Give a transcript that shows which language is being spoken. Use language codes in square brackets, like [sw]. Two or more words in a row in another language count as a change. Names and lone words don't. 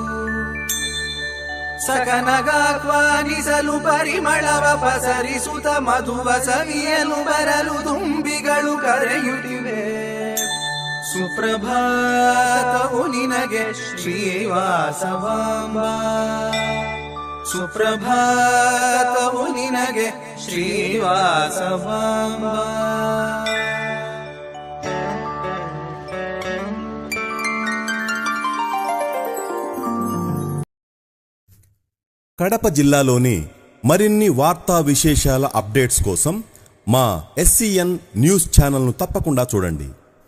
[kn] ಸಕನಗಾಹ್ವಾನಿಸಲು ಪರಿಮಳವ ಪಸರಿಸುತ್ತ ಮಧುವ ಸವಿಯಲು ಬರಲು ದುಂಬಿಗಳು ಕರೆಯುತ್ತಿವೆ ಸುಪ್ರಭಾತವು ನಿನಗೆ ಶ್ರೀವಾಸವಾಂಬ ಸುಪ್ರಭಾತವು ನಿನಗೆ ಶ್ರೀವಾಸವಾಂಬ [te] కడప జిల్లాలోని మరిన్ని వార్తా విశేషాల అప్డేట్స్ కోసం మా SCN న్యూస్ ఛానల్ను తప్పకుండా చూడండి.